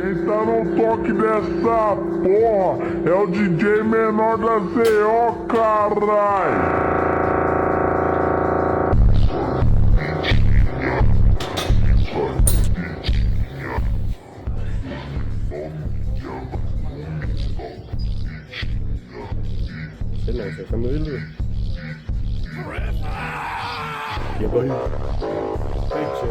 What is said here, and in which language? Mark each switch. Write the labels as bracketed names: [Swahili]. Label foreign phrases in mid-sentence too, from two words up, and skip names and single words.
[Portuguese] tá no toque dessa porra. É o DJ menor da CO, carai. [Danish] Den er altså fandme vildt ud. Ja, [English] boy. Big chill.